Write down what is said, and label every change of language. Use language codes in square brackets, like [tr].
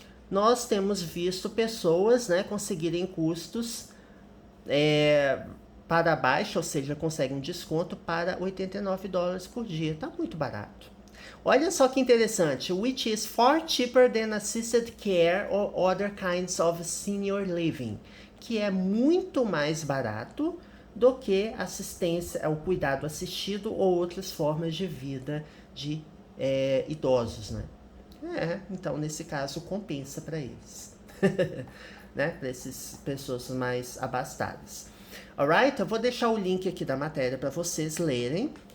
[pt] Nós temos visto pessoas, né, conseguirem custos para baixo, ou seja, conseguem um desconto para $89 por dia. Tá muito barato. Olha só que interessante. [en] Which is far cheaper than assisted care or other kinds of senior living. [pt] Que é muito mais barato do que assistência, o cuidado assistido ou outras formas de vida de idosos, né? Então, nesse caso, compensa para eles. Né? Para essas pessoas mais abastadas. Alright? Eu vou deixar o link aqui da matéria para vocês lerem.